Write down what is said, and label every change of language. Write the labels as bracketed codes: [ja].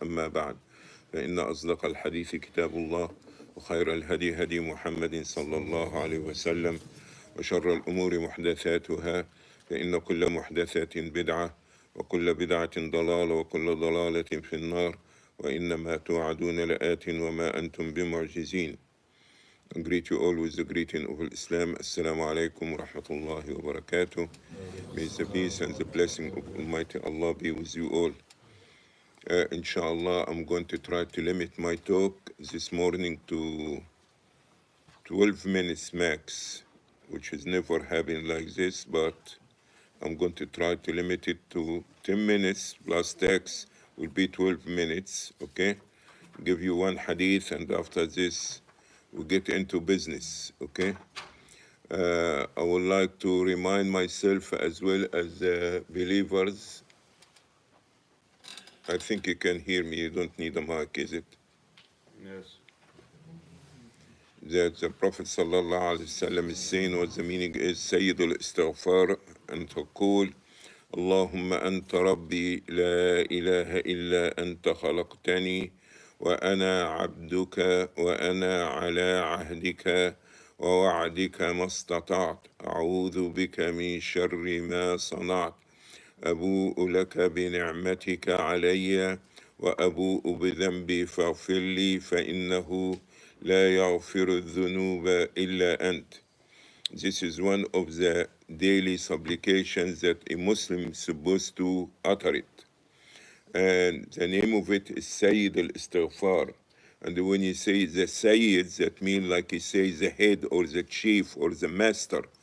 [ar] أما بعد، فإن أصدق الحديث كتاب الله، وخير الهدي هدي محمد صلى الله عليه وسلم، وشر الأمور محدثاتها، فإن كل محدثة بدعة، وكل بدعة ضلالة، وكل ضلالة في النار، وإنما توعدون لآت وما أنتم بمعجزين. [en] I greet you all with the greeting of Islam. Assalamu alaikum wa rahmatullahi wa barakatuh. May the peace and the blessing of Almighty Allah be with you all. Inshallah, I'm going to try to limit my talk this morning to 12 minutes max, which has never happened like this, but I'm going to try to limit it to 10 minutes plus text will be 12 minutes, okay? Give you one hadith, and after this, we get into business, okay? I would like to remind myself as well as believers. I think you can hear me, you don't need a mic, is it? Yes. That the Prophet sallallahu alaihi wasallam is saying what the meaning is, Sayyid al-Istighfar, and [ar] تقول اللهم أنت ربي لا إله إلا أنت خلقتني وأنا عبدك وأنا على عهدك ووعدك ما استطعت، أعوذ بك من شر ما صنعت، أبوء لك بنعمتك علي وأبوء بذنبي فاغفر لي فإنه لا يغفر الذنوب إلا أنت. [en] This is one of the daily supplications that a Muslim is supposed to utter it. And the name of it is Sayyid al-Istighfar. And when you say the Sayyid, that means like you say the head or the chief or the master.